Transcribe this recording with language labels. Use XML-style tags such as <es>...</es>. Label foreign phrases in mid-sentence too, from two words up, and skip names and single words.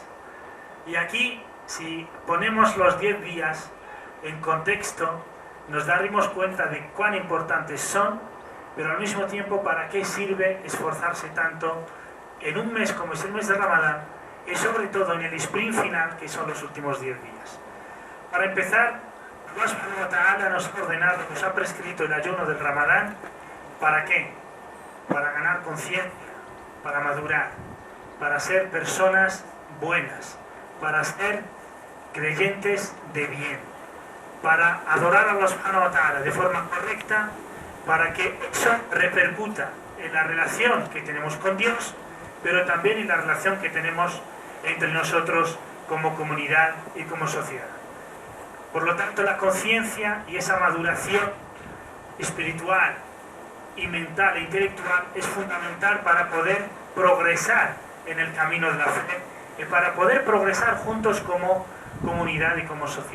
<es>Y aquí, si ponemos los 10 días en contexto, nos daremos cuenta de cuán importantes son, pero al mismo tiempo para qué sirve esforzarse tanto en un mes como es el mes de Ramadán, y sobre todo en el sprint final, que son los últimos 10 días. Para empezar,</es> <ar>الله سبحانه وتعالى</ar> <es>nos ha ordenado, nos ha prescrito el ayuno del Ramadán. ¿Para qué? Para ganar conciencia, para madurar, para ser personas buenas, para ser creyentes de bien, para adorar a</es> <ar>الله سبحانه وتعالى</ar> <es>de forma correcta, para que eso repercuta en la relación que tenemos con Dios, pero también en la relación que tenemos entre nosotros como comunidad y como sociedad. Por lo tanto, la conciencia y esa maduración espiritual y mental e intelectual es fundamental para poder progresar en el camino de la fe y para poder progresar juntos como comunidad y como sociedad.</es>